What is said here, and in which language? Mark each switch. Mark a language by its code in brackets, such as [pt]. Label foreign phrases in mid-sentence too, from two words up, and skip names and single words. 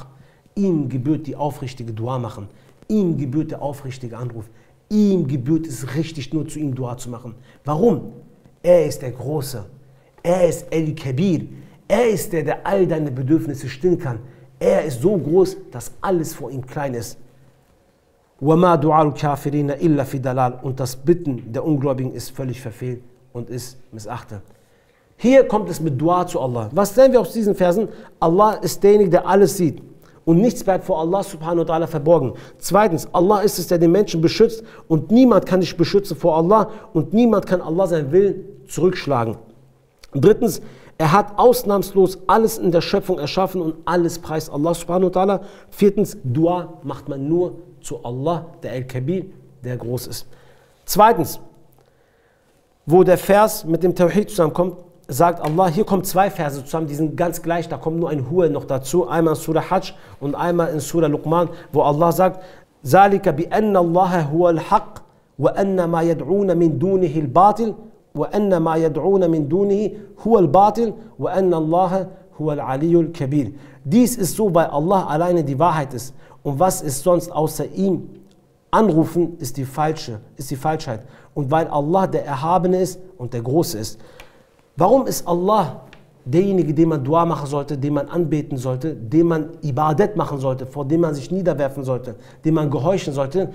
[de] Ihm gebührt die aufrichtige Dua machen. Ihm gebührt der aufrichtige Anruf. Ihm gebührt es richtig, nur zu ihm Dua zu machen. Warum? Er ist der Große. Er ist El-Kabir. Er ist der, der all deine Bedürfnisse stillen kann. Er ist so groß, dass alles vor ihm klein ist. [ar] وَمَا دُعَاءُ الْكَافِرِينَ إِلَّا فِي دَلَالٍ. [de] Und das Bitten der Ungläubigen ist völlig verfehlt und ist missachtet. Hier kommt es mit Dua zu Allah. Was sehen wir aus diesen Versen? Allah ist derjenige, der alles sieht. Und nichts bleibt vor Allah [ar] سبحانه وتعالى [de] verborgen. Zweitens, Allah ist es, der den Menschen beschützt und niemand kann dich beschützen vor Allah und niemand kann Allah seinen Willen zurückschlagen. Drittens, er hat ausnahmslos alles in der Schöpfung erschaffen und alles preist Allah [ar] سبحانه وتعالى. [de] Viertens, Dua macht man nur zu Allah, der Al-Kabir, der groß ist. Zweitens, wo der Vers mit dem Tawhid zusammenkommt, sagt Allah, hier kommen 2 Verse zusammen, die sind ganz gleich, da kommt nur ein Huwa noch dazu, einmal in Surah Hajj und einmal in Surah Luqman, wo Allah sagt, [ar] ذَلِكَ بِأَنَّ اللَّهَ هُوَ الْحَقِّ وَأَنَّ مَا يَدْعُونَ مِنْ دُونِهِ الْبَاطِلِ وَأَنَّ مَا يَدْعُونَ مِنْ دُونِهِ هُوَ الْبَاطِلِ وَأَنَّ اللَّهَ هُوَ الْعَلِيُّ الْكَبِيرُ. [de] Dies ist so, weil Allah alleine die Wahrheit ist. Und was ist sonst außer ihm? Anrufen ist die Falschheit. Und weil Allah der Erhabene ist und der Große ist. Warum ist Allah derjenige, dem man Dua machen sollte, den man anbeten sollte, dem man Ibadat machen sollte, vor dem man sich niederwerfen sollte, dem man gehorchen sollte?